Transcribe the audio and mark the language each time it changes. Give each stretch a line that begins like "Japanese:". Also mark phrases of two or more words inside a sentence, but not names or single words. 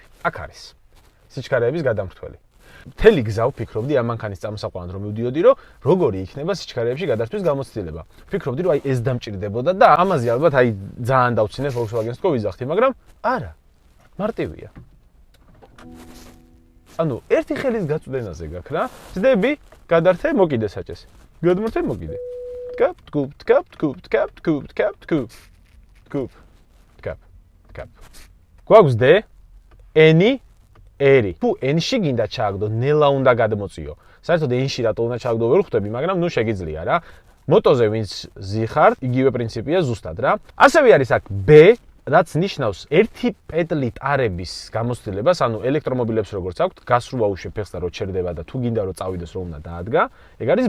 Georgian: აქ არის სიჩქარეების გადამრთველი. მთელი გზა ვფიქრობდი ამ მანქანის წამოსაყვანად რომ მივდიოდი, რომ როგორი იქნება სიჩქარეებში გადართვის გამოცდილება. ვფიქრობდი, რომ აი ეს დამჭირდებოდა და ამაზე ალბათ აი ძალიან დავცინე Volkswagen-ს თქო ვიზახთი, მაგრამ არა. მარტივია. ანუ ერთი ხელის გაწვდენაზე გაქვს რა. ძდები, გადართე, მოკიდე საჭეს. გადმორთე, მოკიდე. tkap, tkub, tkap, tkub, tkap, tkub, tkap, tkub. tkub, tkap, tkap. გვაქვს D, N-ი, ერი. თუ N-ში გინდა ჩააგდო, ნელა უნდა გადმოწიო. საერთოდ N-ში რატო უნდა ჩააგდო ვერ ხვდები, მაგრამ ნუ შეგიძლია რა. მოტოზე ვინც ზიხართ, იგივე პრინციპია ზუსტად რა. ასევე არის აქ B, რაც ნიშნავს ერთი პედლით არების გამოცდილებას, ანუ ელექტრომობილებს როგორც აქვთ, გას რო აუშვებ ფეხს და რო ჩერდება და თუ გინდა რომ წავიდეს რომ უნდა დაადგა, ეგ არის B.